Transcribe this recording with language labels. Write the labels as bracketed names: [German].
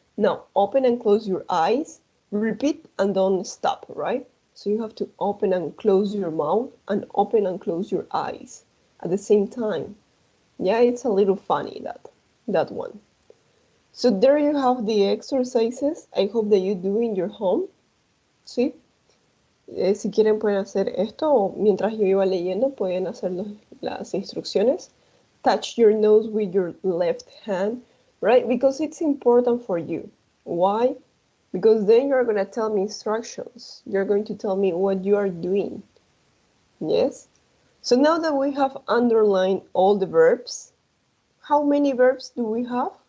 [English] Now open and close your eyes. Repeat and don't stop, right? So you have to open and close your mouth and open and close your eyes at the same time. Yeah, it's a little funny that. that one. So there you have the exercises. I hope that you do in your home. [Spanish] ¿Sí? Si quieren pueden hacer esto o mientras yo iba leyendo pueden hacer las instrucciones. [English] Touch your nose with your left hand, right? Because it's important for you. Why? Because then you're going to tell me instructions. You're going to tell me what you are doing. Yes? So now that we have underlined all the verbs, how many verbs do we have?